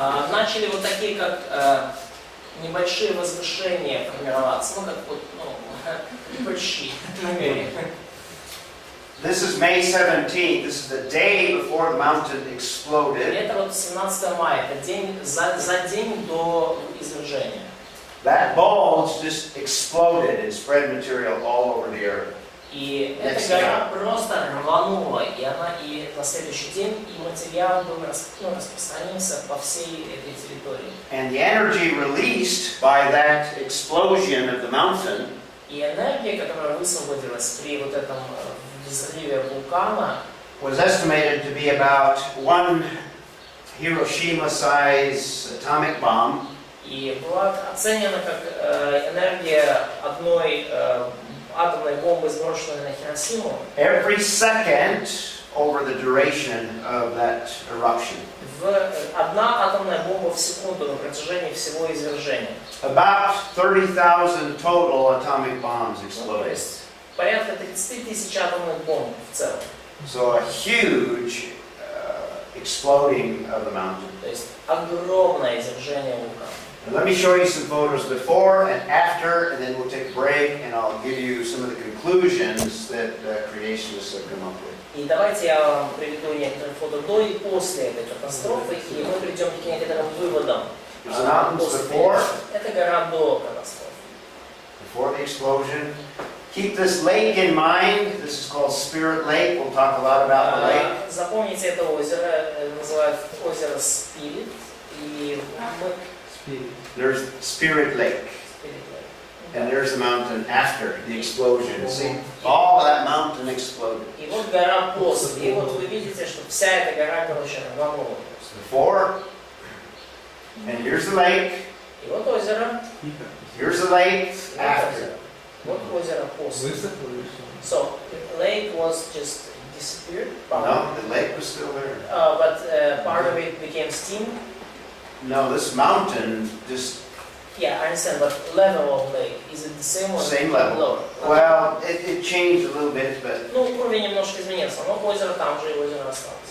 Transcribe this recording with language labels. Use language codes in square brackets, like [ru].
[ru] начали вот такие как небольшие возвышения формироваться, как вот прыщи на горе. [en] This is May 17th. This is the day before the mountain [ru] И [en] exploded. [ru] это вот 17 мая, это день, за день до извержения. [en] That bulge just exploded and spread material all over the earth. [ru] И эта гора просто рванула, и на следующий день и материал был распространился по всей этой территории. [en] And the energy released by that explosion of the mountain [ru] И энергия, которая высвободилась при вот этом взрыве вулкана, [en] was estimated to be about one Hiroshima-sized atomic bomb. [ru] и была оценена как энергия одной атомной бомбы, сброшенной на Хиросиму, [en] Every second over the duration of that eruption. [ru] одна атомная бомба в секунду на протяжении всего извержения. [en] About 30,000 total atomic bombs [ru] То [en] exploded. [ru] есть порядка 30 тысяч атомных бомб в целом. [en] So a huge exploding of the mountain. [ru] То есть огромное извержение вулкана. [en] And let me show you some photos before and after, and then we'll take a break, and I'll give you some of the conclusions that creationists have come up with. [ru] И давайте я вам приведу некоторые фото до и после этой катастрофы, и мы придем к некоторым выводам. [en] There's the mountains before, [ru] Это гора до катастрофы. [en] before the explosion. Keep this lake in mind. This is called Spirit Lake. We'll talk a lot about the lake. [ru] Запомните это озеро, называют озеро Спирит, и мы... [en] There's Spirit Lake. And there's the mountain after the explosion. See, all of that mountain exploded. [ru] И вот гора после. И вот вы видите, что вся эта гора, короче, рванула. [en] Before, and here's the lake. [ru] И вот озеро. [en] Here's the lake [ru] И вот [en] after. [ru] озеро. Вот озеро после. [en] So, the lake was just disappeared. No, the lake was still there. But part of it became steam. No, this mountain just Yeah, I understand, but level of lake, is it the same or same level. lower? Well, it changed a little bit, but [ru] Ну, уровень немножко изменился, но озеро там же, и озеро осталось.